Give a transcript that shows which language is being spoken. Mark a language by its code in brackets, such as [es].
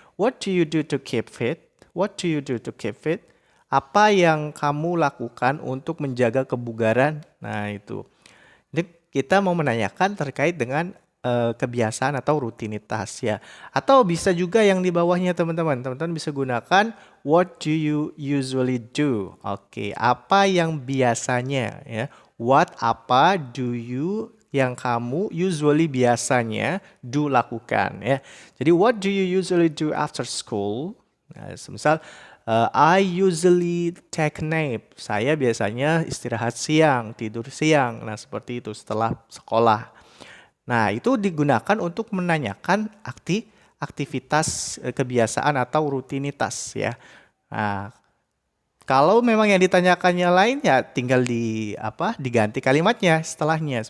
[en] What do you do to keep fit? What do you do to keep fit? [id] Apa yang kamu lakukan untuk menjaga kebugaran? Nah, itu. Jadi kita mau menanyakan terkait dengan kebiasaan atau rutinitas ya. Atau bisa juga yang di bawahnya teman-teman. Teman-teman bisa gunakan [en] what do you usually do? [id] Oke, apa yang biasanya ya. [en] What [id] apa [en] do you [id] yang kamu [en] usually [id] biasanya [en] do [id] lakukan ya. Jadi [en] what do you usually do after school? [id] Nah, misal [en] I usually take nap. [id] Saya biasanya istirahat siang, tidur siang. Nah, seperti itu setelah sekolah. Nah, itu digunakan untuk menanyakan aktivitas kebiasaan atau rutinitas ya. Nah, Kalau memang yang ditanyakannya lain ya tinggal diganti kalimatnya setelahnya.